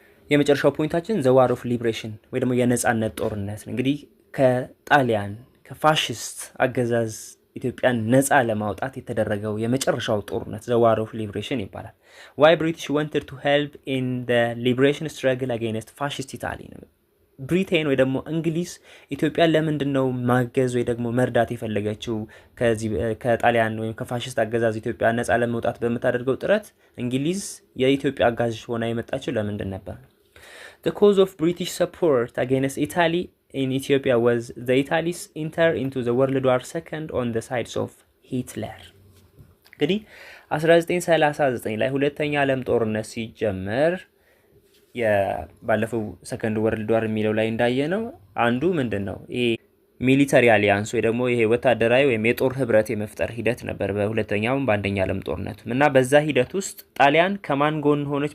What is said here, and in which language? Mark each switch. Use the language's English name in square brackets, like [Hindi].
[Amharic] የመጨረሻው ፖይንታችን [English] ዘ ዋር ኦፍ ሊብሬሽን [Amharic] ወይ ደግሞ የነጻነት ጦርነት እንግዲህ ከጣሊያን ከፋሽስት አገዛዝ ኢትዮጵያን ነጻ ለማውጣት የተደረገው የመጨረሻው ጦርነት ዘ ዋር ኦፍ ሊብሬሽን ይባላል። [English] ዋይ ብሪቲሽ ዋንትድ ቱ ሄልፕ ኢን ዘ ሊብሬሽን ስትራግል አጌንስት ፋሽስት ኢታሊ [Amharic] ነው። ብሪቴን ወይ ደግሞ እንግሊዝ ኢትዮጵያን ለምንድን ነው ማገዝ ወይ ደግሞ መርዳት የፈለገችው? ከጣሊያን ወይም ከፋሽስት አገዛዝ ኢትዮጵያ ነጻ ለመውጣት በምታደርገው ጥረት እንግሊዝ የኢትዮጵያ አጋዥ ሆና የመጣችው ለምንድን ነበር? [English] The cause of British support against Italy in Ethiopia was the Italy's enter into the World War II on the sides of Hitler. [Amharic] እንግዲህ 1939 ላይ ሁለተኛ ዓለም ጦርነት ሲጀመር ባለፈው [English] ሰከንድ ወርልድ ዋር [Amharic] የሚለው ላይ እንዳየነው አንዱ ምንድነው ይሄ [English] ሚሊተሪ አሊያንስ [Amharic] ወይ ደግሞ ይሄ ወታደራዊ ወይም የጦር ህብረት የመፍጠር ሂደት ነበር በሁለተኛው በአንደኛ ዓለም ጦርነት እና በዛ ሂደት ውስጥ ጣሊያን ከማን ጎን ሆነች?